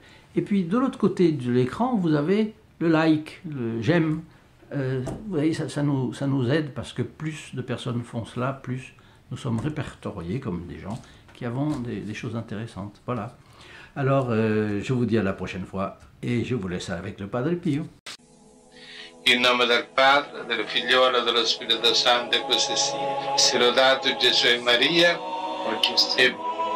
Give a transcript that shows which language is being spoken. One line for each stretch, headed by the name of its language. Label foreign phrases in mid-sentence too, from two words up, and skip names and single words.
French: Et puis de l'autre côté de l'écran, vous avez le like, le j'aime. Vous voyez, ça nous aide parce que plus de personnes font cela, plus nous sommes répertoriés comme des gens qui avons des choses intéressantes. Voilà. Alors, je vous dis à la prochaine fois e je vous laisse avec le Padre Pio.
Italian: In nome del Padre, del Figliolo e dello Spirito Santo, e così sia. Sia lodato Gesù e Maria, oggi e